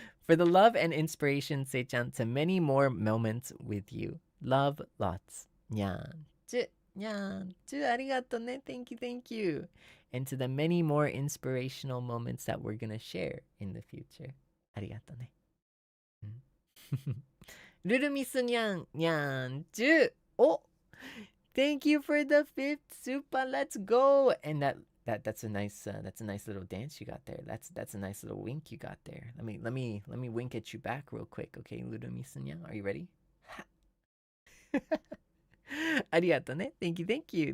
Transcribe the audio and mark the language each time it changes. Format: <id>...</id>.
<en>For the love and inspiration, せいちゃん to many more moments with you. Love lots.</en> <ja>にゃんちゅ、にゃんちゅ、ありがとうね。</ja> <en>Thank you, thank you. And to the many more inspirational moments that we're gonna share in the future.</en> <ja>ありがとね。うん。ルルミスにゃんにゃんちゅう。</ja> <en>お Thank you for the fifth super. Let's go. And that's a nice little dance you got there. That's a nice little wink you got there. Let me wink at you back real quick. Okay, Ludomi-san, are you ready? ありがとね。 Thank you, thank you.</en>